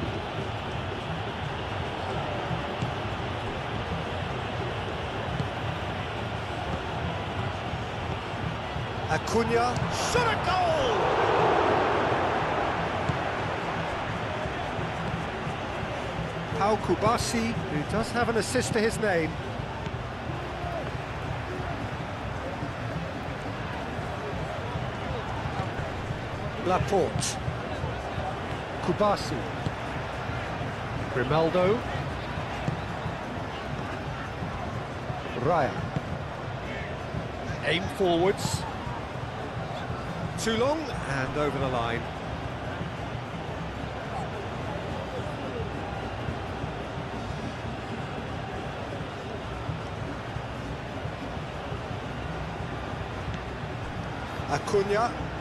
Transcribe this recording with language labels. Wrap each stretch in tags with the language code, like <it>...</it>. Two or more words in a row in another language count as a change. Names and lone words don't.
<en>Acuna. Shot a goal! Pau Kubasi, who does have an assist to his name. Laporte. Kubasi. Grimaldo. Raya. Aim forwards. Too long and over the line. Acuna.</en>